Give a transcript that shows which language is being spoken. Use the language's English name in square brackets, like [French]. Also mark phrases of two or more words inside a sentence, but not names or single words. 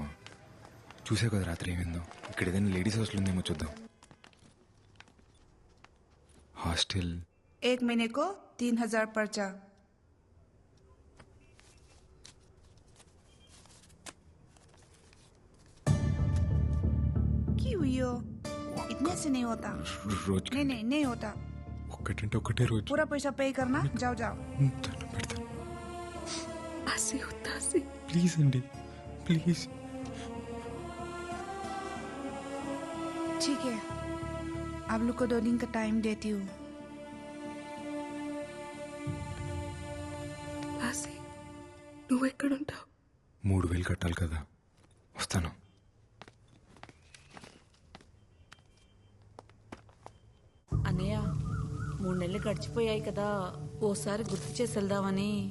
[Telugu] చూసావు కదా రాత్రి ఏమైందో. ఇక్కడ ఏదైనా [English] ladies hostel [Telugu] ఉందేమో చూద్దాం. హాస్టల్ [Hindi] 1 महीने को 3000 पर्चा। क्यों हुई हो? इतने से नहीं होता। रोज नहीं होता। [Telugu] ఒక్కటంటే ఒకటే రోజు. [Hindi] पूरा पैसा पे करना। जाओ जाओ। [Telugu] ఆసి వద్దా ఆసి? ప్లీజ్ అండి, ప్లీజ్. [Hindi] ठीक है, आप लोग को 2 दिन का टाइम देती हूँ। [Telugu] ఆసి నువ్వు ఎక్కడుంటావు? 3000 కట్టాలి కదా, వస్తాను. అన్నయ్య 3 నెలలు గడిచిపోయాయి కదా, ఓసారి గుర్తు చేసి వెళ్దామని.